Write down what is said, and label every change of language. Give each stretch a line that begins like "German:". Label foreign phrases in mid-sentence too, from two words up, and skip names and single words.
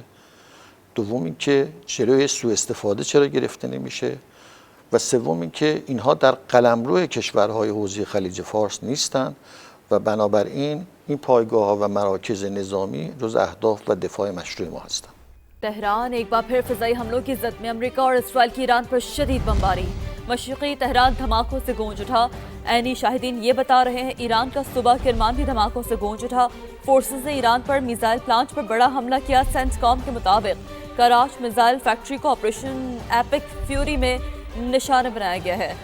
Persian: دوم اینکه جلوی سوء استفاده چرا گرفته نمیشه و سوم اینکه اینها در قلمرو کشورهای حوزه خلیج فارس نیستند و بنابراین این پایگاه‌ها و مراکز نظامی جز اهداف و دفاع مشروع ما هستند.
Urdu: تہران ایک بار پھر فضائی حملوں کی زد میں امریکہ اور اسرائیل کی ایران پر شدید بمباری. مشرقی تہران دھماکوں سے گونج اٹھا۔ عینی شاہدین یہ بتا رہے ہیں ایران کا صبح کرمان بھی دھماکوں سے گونج اٹھا. فورسز نے ایران پر میزائل پلانٹ پر بڑا حملہ کیا. سینسکام کے مطابق کراچ میزائل فیکٹری کو آپریشن ایپک فیوری میں نشانہ بنایا گیا ہے.